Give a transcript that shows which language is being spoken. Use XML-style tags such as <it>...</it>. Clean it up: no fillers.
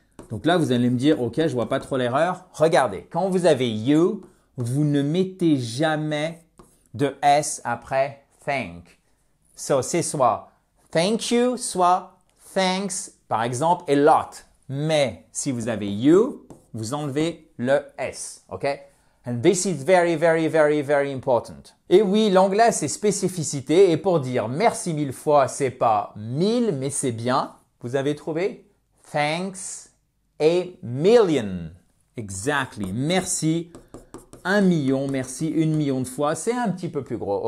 <fr>Donc là, vous allez me dire, OK, je vois pas trop l'erreur. Regardez, quand vous avez you, vous ne mettez jamais de S après thank. So, c'est soit thank you, soit thanks, par exemple,</fr> <en>a lot.</en> <fr>Mais si vous avez you, vous enlevez le S. OK?</fr> <en>And this is very, very, very, very important.</en> <fr>Et oui, l'anglais a ses spécificités. Et pour dire merci 1000 fois, c'est pas 1000, mais c'est bien. Vous avez trouvé?</fr> <en>Thanks a million. Exactly.</en> <fr>Merci 1 million. Merci 1 million de fois. C'est un petit peu plus gros.</fr>